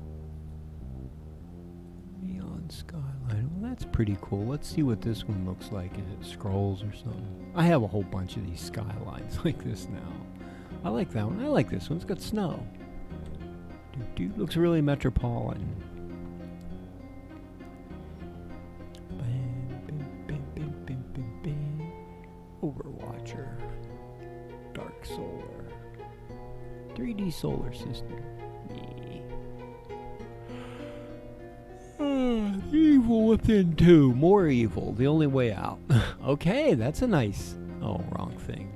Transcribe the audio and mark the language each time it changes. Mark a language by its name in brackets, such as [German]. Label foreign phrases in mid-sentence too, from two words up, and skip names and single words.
[English] Neon Skyline. Well, that's pretty cool. Let's see what this one looks like as it scrolls or something. I have a whole bunch of these skylines like this now. I like that one. I like this one. It's got snow. Dude, looks really metropolitan. Bam, bam, bam, bam, bam, bam, bam. Overwatcher. Dark Solar. 3D solar system. Evil Within 2. More evil. The only way out. Okay, that's a nice... Oh, wrong thing.